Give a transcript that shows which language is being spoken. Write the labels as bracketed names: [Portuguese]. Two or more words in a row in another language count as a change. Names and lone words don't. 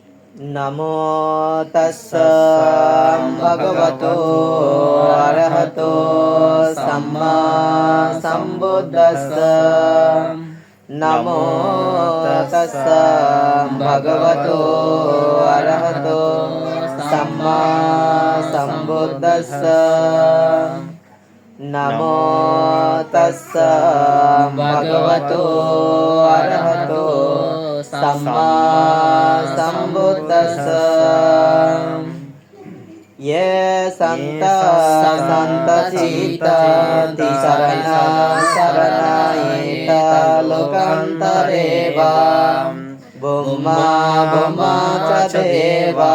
[Pali] नमो तस्स भगवतो अरहतो सम्मा सम्बुद्दस्स नमो तस्स भगवतो अरहतो सम्मा सम्बुद्दस्स नमो तस्स भगवतो अरहतो सम्मा सम्बुद्दस्स ये संत चित्ता शरणा शरणायिता लोकान्तरेवा बुम्मा बुम्मा च देवा